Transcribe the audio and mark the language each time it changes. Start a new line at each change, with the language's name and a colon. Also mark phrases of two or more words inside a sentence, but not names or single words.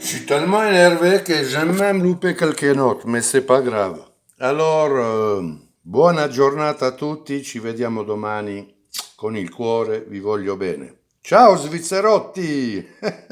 French: tellement énervé que j'ai même loupé quelques notes, mais c'est pas grave. Alors,
Italian: buona giornata a tutti, ci vediamo domani con il cuore, vi voglio bene. Ciao Svizzerotti!